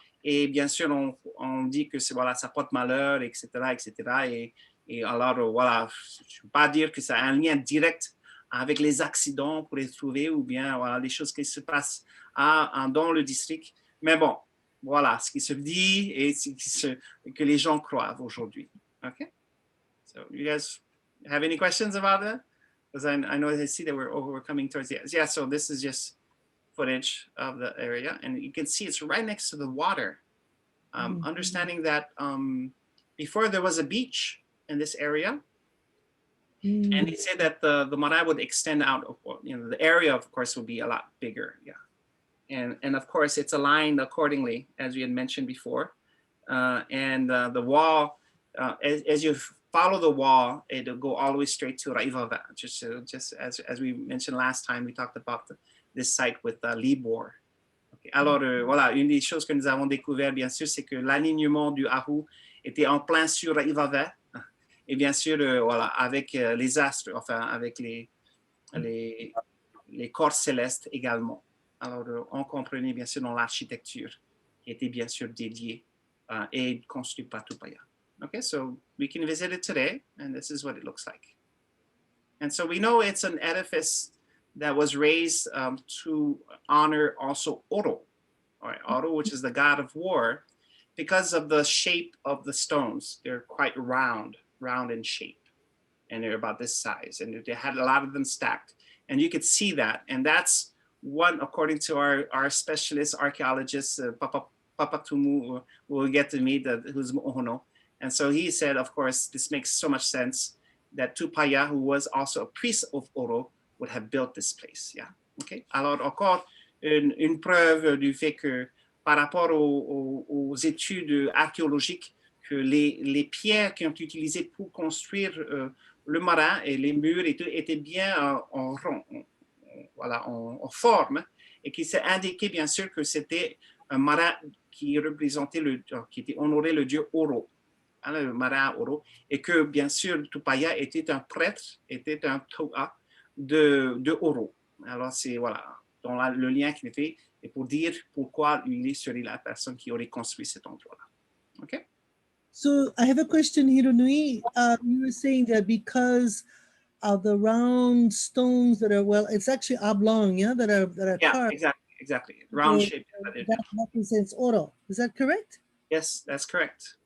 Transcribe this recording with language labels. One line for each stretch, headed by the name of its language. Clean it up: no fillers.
French: Et bien sûr, on dit que ça porte malheur, etc., etc. Et alors, je ne peux pas dire que ça a un lien direct avec les accidents pour les trouver, ou bien les choses qui se passent dans le district. Mais bon, voilà ce qui se dit et que les gens croient aujourd'hui.
English: Okay? So, you guys have any questions about that? Because I know I see that we're coming towards the end. Yeah, so this is just footage of the area, and you can see it's right next to the water. Understanding that before there was a beach in this area, and he said that the marae would extend out. The area, of course, would be a lot bigger. Yeah, and of course, it's aligned accordingly, as we had mentioned before. And the wall, as you follow the wall, it'll go all the way straight to Raʻiatean. Just as we mentioned last time, we talked about this site with Libor. Okay.
French: Alors, voilà, une des choses que nous avons découvert, bien sûr, c'est que l'alignement du ahu était en plein sur Raʻiatean. Et bien sûr, avec les astres, enfin, avec les corps célestes également. Alors, on comprenait bien sûr dans l'architecture qui était bien sûr dédiée et construite par Tupaya.
English: Okay, so we can visit it today, and this is what it looks like. And so we know it's an edifice that was raised to honor also Oro, Oro, which is the god of war, because of the shape of the stones. They're quite round in shape, and they're about this size, and they had a lot of them stacked, and you could see that. And that's one, according to our specialist archaeologist, Papa Tumu, we'll get to meet, who's Mohono. And so he said, of course, this makes so much sense that Tupaya, who was also a priest of Oro, would have built this place. Yeah. Okay.
French: Alors, encore une preuve du fait que par rapport aux études archéologiques, que les pierres qui ont été utilisées pour construire le marin et les murs étaient bien en rond, en forme, et qu'il s'est indiqué bien sûr que c'était un marin qui représentait qui était honoré le dieu Oro, le marin Oro, et que bien sûr Tupaya était un prêtre, était un toa de Oro. Alors c'est dans le lien qu'il fait, et pour dire pourquoi il serait la personne qui aurait construit cet endroit-là.
English: Okay? So I have a question, Hironui. You were saying that because of the round stones that are, it's actually oblong, yeah, that are carved. Exactly. Round shape. That represents Oro. Is that correct? Yes, that's correct.